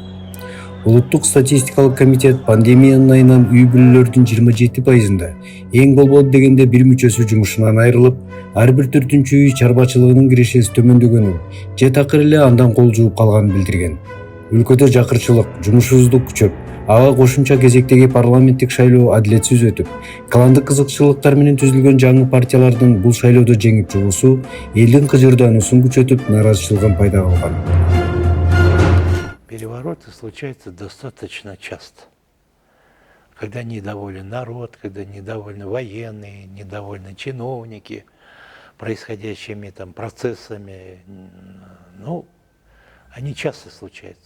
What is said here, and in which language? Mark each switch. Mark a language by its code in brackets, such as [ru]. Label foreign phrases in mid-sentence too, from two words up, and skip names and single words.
[ky] Улуттук статистикалык комитет пандемиянын айынан үй бүлөлөрдүн 27%, эң болбоду дегенде бир мүчөсү жумушунан айрылып, ар бир 4-чү үй чарбачылыгынын кирешеси төмөндөгөнүн же такыр эле андан кол жууп калганын билдирген. Өлкөдө жакырчылык, жумушсуздук күчөп, ага кошумча кезектеги парламенттик шайлоо адилетсиз өтүп, кландык кызыкчылыктар менен түзүлгөн жаңы партиялардын бул шайлоодо жеңип чыгуусу элдин кыжырдаануусун күчөтүп, нааразычылыгын пайда кылган. [ru] Перевороты случаются достаточно часто. Когда недоволен народ, когда недовольны военные, недовольны чиновники происходящими там процессами. Ну, они часто случаются.